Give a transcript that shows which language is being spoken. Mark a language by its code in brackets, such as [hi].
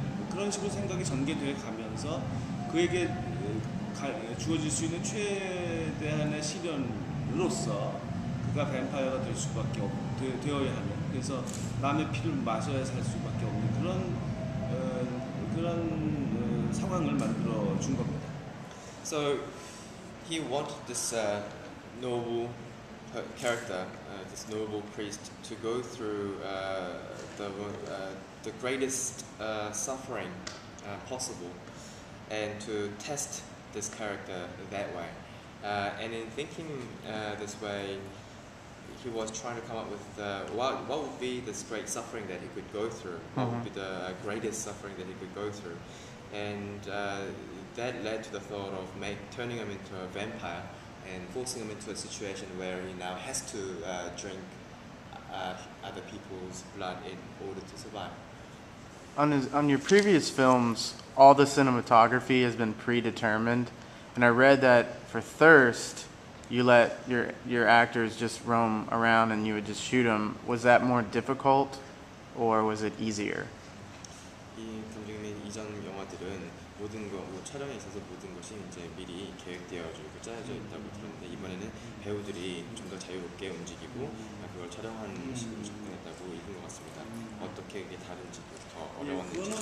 [ko] 그런 식으로 생각이 전개돼 가면서 그에게 주어질 수 있는 최대한의 시련으로서 그가 뱀파이어가 될 수밖에 되어야 하는 그래서 남의 피를 마셔야 살 수밖에 없는 그런 상황을 만들어 준 겁니다. [en] So he wanted this noble character, this noble priest, to go through the greatest suffering possible, and to test this character that way. And in thinking this way, he was trying to come up with what would be this great suffering that he could go through, what would be the greatest suffering that he could go through, and that led to the thought of turning him into a vampire and forcing him into a situation where he now has to drink other people's blood in order to survive. On your previous films, all the cinematography has been predetermined, and I read that for Thirst, you let your actors just roam around and you would just shoot them. Was that more difficult, or was it easier? [ko] 이 감독님 이전 영화들은 모든 뭐 촬영에 있어서 모든 것이 이제 미리 계획되어지고 짜여져 있다고 들었는데 이번에는 배우들이 좀 더 자유롭게 움직이고 그걸 촬영하는 식으로 접근했다고 읽은 것 같습니다. 어떻게 이게 다른지 더 어려웠는지.